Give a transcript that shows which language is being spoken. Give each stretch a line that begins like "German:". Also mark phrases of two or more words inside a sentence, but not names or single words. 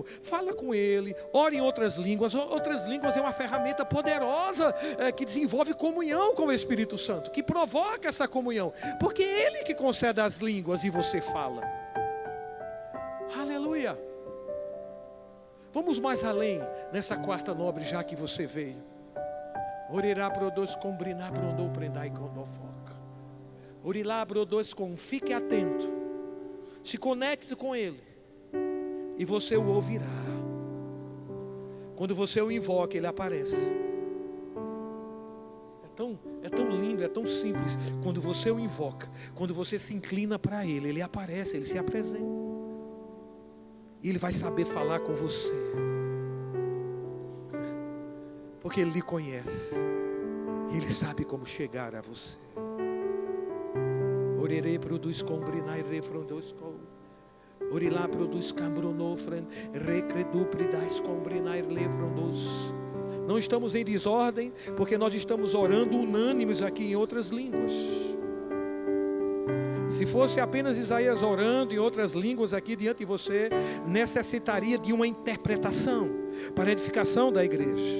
Portuguese: Fala com Ele, ore em outras línguas. Outras línguas é uma ferramenta poderosa que desenvolve comunhão com o Espírito Santo, que provoca essa comunhão, porque é Ele que concede as línguas e você fala. Aleluia. Vamos mais além nessa quarta nobre, já que você veio. Orirá brodos combrinar brodou prendai com foca. Orilá brodos com, fique atento. Se conecte com Ele e você o ouvirá. Quando você o invoca, Ele aparece. É tão lindo, é tão simples. Quando você o invoca, quando você se inclina para Ele, Ele aparece, Ele se apresenta. E Ele vai saber falar com você, porque Ele lhe conhece e Ele sabe como chegar a você. Orerei produz combrinai refrondos com orilá produz cambronofran recredupridais combrinai lefrondos. Não estamos em desordem, porque nós estamos orando unânimes aqui em outras línguas. Se fosse apenas Isaías orando em outras línguas aqui diante de você, necessitaria de uma interpretação para a edificação da igreja.